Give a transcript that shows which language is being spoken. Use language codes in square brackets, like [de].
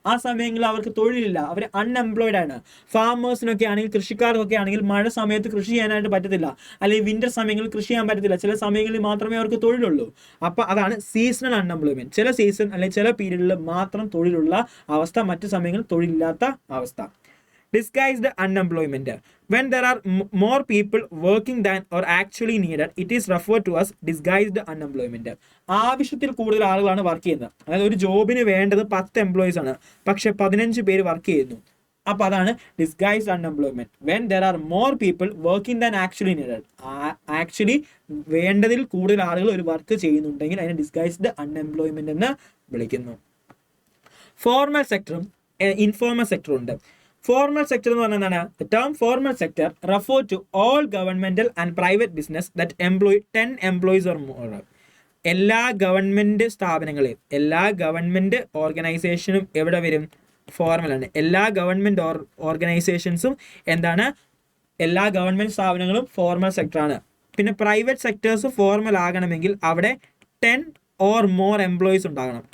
[ml] ആ സമയങ്ങളിൽ അവർക്ക് തൊഴിലില്ല, അവർ അൺഎംപ്ലോയ്ഡ് ആണ്. ഫാമേഴ്സിനൊക്കെ ആണെങ്കിൽ, കൃഷിക്കാർക്കൊക്കെ ആണെങ്കിൽ മഴ സമയത്ത് കൃഷി ചെയ്യാനായിട്ട് പറ്റത്തില്ല, അല്ലെങ്കിൽ വിന്റർ സമയങ്ങളിൽ കൃഷി ചെയ്യാൻ പറ്റത്തില്ല. ചില സമയങ്ങളിൽ മാത്രമേ അവർക്ക് തൊഴിലുള്ളൂ. അപ്പൊ അതാണ് സീസണൽ അൺഎംപ്ലോയ്മെന്റ്. ചില സീസൺ അല്ലെങ്കിൽ ചില പീരീഡിൽ മാത്രം തൊഴിലുള്ള അവസ്ഥ, മറ്റു സമയങ്ങളിൽ തൊഴിലില്ലാത്ത അവസ്ഥ. [en] Disguised unemployment. When there are more people working than or actually needed, it is referred to as disguised unemployment. [ml] ആവശ്യത്തിൽ കൂടുതൽ ആളുകളാണ് വർക്ക് ചെയ്യുന്നത്. അതായത് ഒരു ജോബിന് വേണ്ടത് 10 എംപ്ലോയീസ് ആണ്, പക്ഷെ 15 പേര് വർക്ക് ചെയ്യുന്നു. അപ്പൊ അതാണ് disguised unemployment. [en] When there are more people working than actually needed. [ml] Actually വേണ്ടതിൽ കൂടുതൽ ആളുകൾ ഒരു വർക്ക് ചെയ്യുന്നുണ്ടെങ്കിൽ അതിനെ ഡിസ്ഗൈസ്ഡ് അൺഎംപ്ലോയ്മെന്റ് എന്ന് വിളിക്കുന്നു. ഫോർമൽ സെക്ടറും ഇൻഫോർമൽ സെക്ടറും ഉണ്ട്. ഫോർമൽ സെക്ടർ എന്ന് പറഞ്ഞാൽ എന്താണ്? [en] The term formal sector refer to all governmental and private business that employ 10 employees or more. [ml] എല്ലാ ഗവൺമെന്റ് സ്ഥാപനങ്ങളെയും എല്ലാ ഗവൺമെന്റ് ഓർഗനൈസേഷനും എവിടെ വരും? ഫോർമൽ ആണ്. എല്ലാ ഗവൺമെന്റ് ഓർഗനൈസേഷൻസും എന്താണ്? എല്ലാ ഗവൺമെന്റ് സ്ഥാപനങ്ങളും ഫോർമൽ സെക്ടറാണ്. പിന്നെ പ്രൈവറ്റ് സെക്ടേഴ്സ് ഫോർമൽ ആകണമെങ്കിൽ അവിടെ [en] 10 or more employees [ml] ഉണ്ടാകണം.